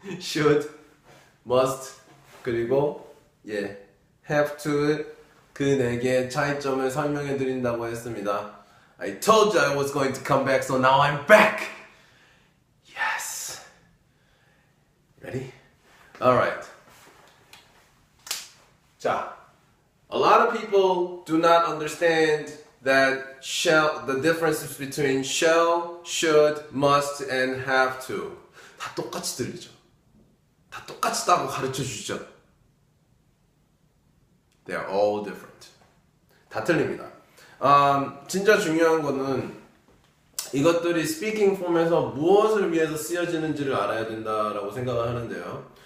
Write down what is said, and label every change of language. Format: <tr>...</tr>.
<ko>should, must, 그리고 have to, 그 네 개의 차이점을 설명해 드린다고 했습니다.</ko> <en>I told you I was going to come back, so now I'm back! Yes! Ready? Alright. 자, a lot of people do not understand that the differences between shall, should, must, and have to.</en> <ko>다 똑같이 들리죠? 다 똑같다고 가르쳐 주죠?</ko> <en>They are all different.</en> <ko>다 틀립니다. 진짜 중요한 거는 이것들이 스피킹 폼에서 무엇을 위해서 쓰여지는지를 알아야 된다라고 생각을 하는데요.</ko>